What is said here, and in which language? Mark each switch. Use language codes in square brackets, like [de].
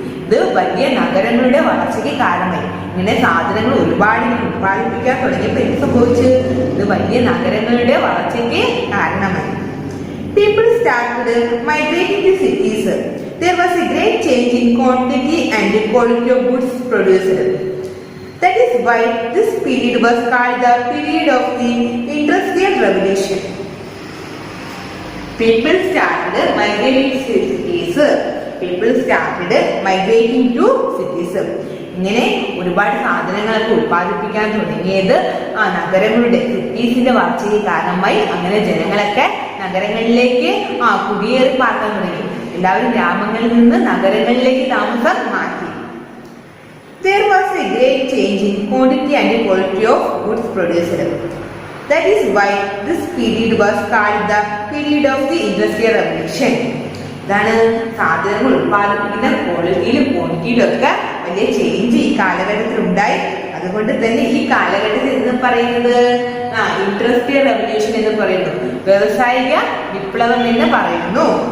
[ml] ഇത് വലിയ നഗരങ്ങളുടെ വളർച്ചയ്ക്ക് കാരണമായി. ഇങ്ങനെ സാധനങ്ങൾ ഒരുപാട് ഉത്പാദിപ്പിക്കാൻ തുടങ്ങിയപ്പോൾ എന്ത് സംഭവിച്ചു? ഇത് വലിയ നഗരങ്ങളുടെ വളർച്ചയ്ക്ക് കാരണമായി. [en] People started migrating to cities. There was a great change in quantity and quality of goods produced. That is why this period was called the period of the Industrial Revolution. People started migrating to cities. People started migrating to cities. [ml] ഇങ്ങനെ ഒരുപാട് സാധനങ്ങളൊക്കെ ഉത്പാദിപ്പിക്കാൻ തുടങ്ങിയത് നഗരങ്ങളുടെ സിറ്റീസിന്റെ വളർച്ചയ്ക്ക് കാരണമായി. അങ്ങനെ ജനങ്ങളൊക്കെ നഗരങ്ങളിലേക്ക് കുടിയേറി പാർക്കാൻ തുടങ്ങി. എല്ലാവരും ഗ്രാമങ്ങളിൽ നിന്ന് നഗരങ്ങളിലേക്ക് താമസം മാറ്റി. [en] There was a great change in quantity and quality of goods produced. That is why this period was called the period of the Industrial Revolution. [ml] ഇതാണ് സാധനങ്ങൾ ഉത്പാദിപ്പിക്കുന്ന ക്വാളിറ്റിയിലും ക്വാണ്ടിറ്റിയിലും ഒക്കെ വലിയ ചേഞ്ച് ഈ കാലഘട്ടത്തിൽ ഉണ്ടായി. അതുകൊണ്ട് തന്നെ ഈ കാലഘട്ടത്തിൽ എന്ന് പറയുന്നത് ഇൻഡസ്ട്രിയൽ റെവല്യൂഷൻ എന്ന് പറയുന്നു, വ്യവസായിക വിപ്ലവം എന്ന് പറയുന്നു.